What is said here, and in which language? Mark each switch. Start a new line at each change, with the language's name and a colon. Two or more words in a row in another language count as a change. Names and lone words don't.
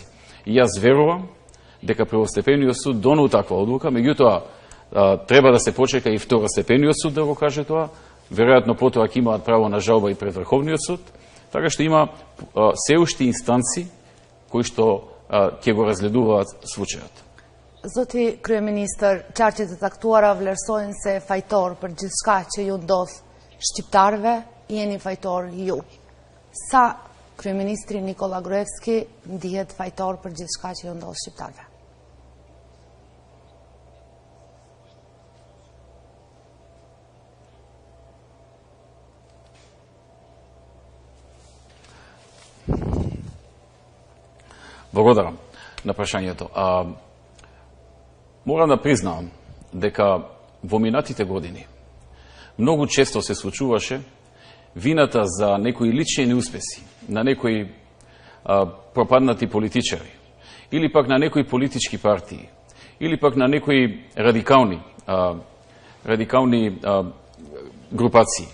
Macedonian: И јас верувам дека првостепениот суд донел таква одлука, меѓутоа треба да се почека и второстепениот суд да го каже тоа, веројатно потоа ќе имаат право на жалба и пред Врховниот суд, така што има се уште инстанци кои што ќе го разгледуваат случајот.
Albanian: Zoti kryeministër, qarqet e caktuara vlerësojnë se fajtor për gjithçka që ju ndodh shqiptarëve, jeni fajtor ju. Sa kryeministri Nikola Gruevski ndihet fajtor për gjithçka që ju ndodh shqiptarëve?
Macedonian: Благодарам на прашањето. Морам да признаам дека во минатите години многу често се случуваше вината за некои лични неуспеси, на некои пропаднати политичари, или пак на некои политички партии, или пак на некои радикални групации.